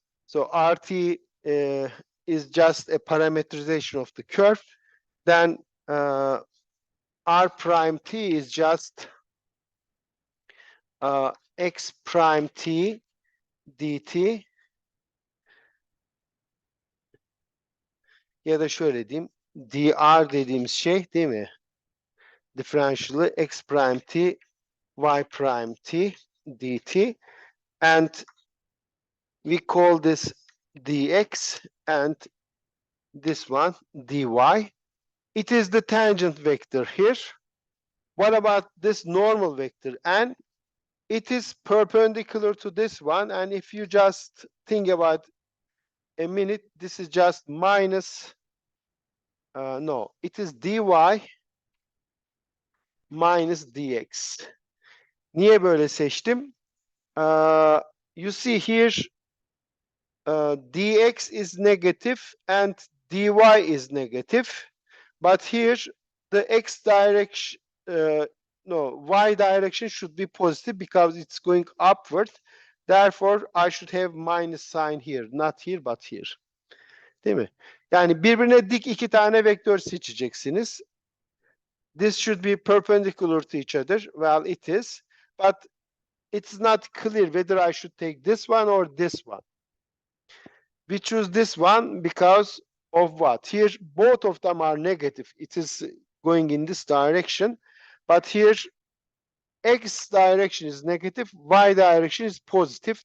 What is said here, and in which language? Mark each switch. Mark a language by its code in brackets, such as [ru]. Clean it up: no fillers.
[en] So rt is just a parameterization of the curve. Then r prime t is just x prime t dt. [tr] Ya da şöyle diyeyim. dr dediğimiz şey değil mi? [en] Differential'ı x prime t y prime t dt. And we call this dx and this one dy. It is the tangent vector here. What about this normal vector? And it is perpendicular to this one. And if you just think about a minute, this is just minus, no, it is dy minus dx. [tr] Niye böyle seçtim? [en] You see here, dx is negative and dy is negative. But here, the x direction, no, y direction should be positive because it's going upward. Therefore, I should have minus sign here. Not here, but here. [tr] Değil mi? Yani birbirine dik iki tane vektör seçeceksiniz. [en] This should be perpendicular to each other. Well, it is. But it's not clear whether I should take this one or this one. We choose this one because of what? Here, both of them are negative. It is going in this direction. But here, x direction is negative, y direction is positive.